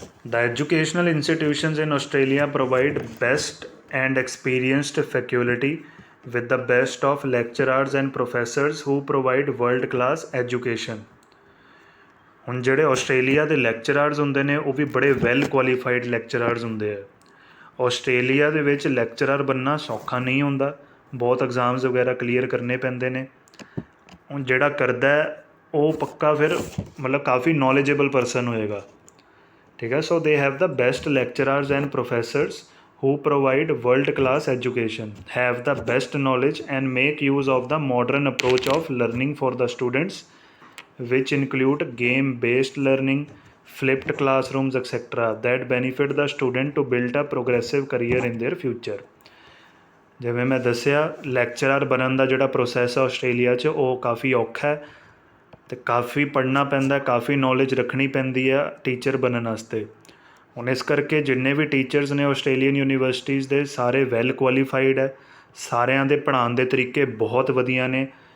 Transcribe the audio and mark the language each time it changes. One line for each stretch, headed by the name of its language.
English: The educational institutions in Australia provide best and experienced faculty with the best of lecturers and professors who provide world class education।
Punjabi: ਹੁਣ ਜਿਹੜੇ Australia ਦੇ ਲੈਕਚਰਰਸ ਹੁੰਦੇ ਨੇ ਉਹ ਵੀ ਬੜੇ well qualified ਲੈਕਚਰਰਸ ਹੁੰਦੇ ਆ। ਆਸਟ੍ਰੇਲੀਆ ਦੇ ਵਿੱਚ ਲੈਕਚਰਰ ਬਣਨਾ ਸੌਖਾ ਨਹੀਂ ਹੁੰਦਾ, ਬਹੁਤ ਐਗਜ਼ਾਮਸ ਵਗੈਰਾ ਕਲੀਅਰ ਕਰਨੇ ਪੈਂਦੇ ਨੇ। ਹੁਣ ਜਿਹੜਾ ਕਰਦਾ ਉਹ ਪੱਕਾ ਫਿਰ ਮਤਲਬ ਕਾਫੀ ਨੌਲੇਜੇਬਲ ਪਰਸਨ ਹੋਏਗਾ। ਠੀਕ ਹੈ,
English: So they have the best lecturers and professors who provide world class education, have the best knowledge and make use of the modern approach of learning for the students, which include game based learning, flipped classrooms etc. that benefit the student to build a progressive career in their future।
Punjabi: ਜਿਵੇਂ ਮੈਂ ਦੱਸਿਆ lecturer ਬਣਨ ਦਾ ਜਿਹੜਾ process ਆ Australia 'ਚ ਉਹ ਕਾਫੀ ਔਖਾ ਹੈ ਅਤੇ ਕਾਫੀ ਪੜ੍ਹਨਾ ਪੈਂਦਾ, ਕਾਫੀ ਨੌਲੇਜ ਰੱਖਣੀ ਪੈਂਦੀ ਆ ਟੀਚਰ ਬਣਨ ਵਾਸਤੇ। ਹੁਣ ਇਸ ਕਰਕੇ ਜਿੰਨੇ ਵੀ ਟੀਚਰਸ ਨੇ ਆਸਟ੍ਰੇਲੀਅਨ ਯੂਨੀਵਰਸਿਟੀਜ਼ ਦੇ ਸਾਰੇ ਵੈਲ ਕੁਆਲੀਫਾਈਡ ਹੈ, ਸਾਰਿਆਂ ਦੇ ਪੜ੍ਹਾਉਣ ਦੇ ਤਰੀਕੇ ਬਹੁਤ ਵਧੀਆ ਨੇ।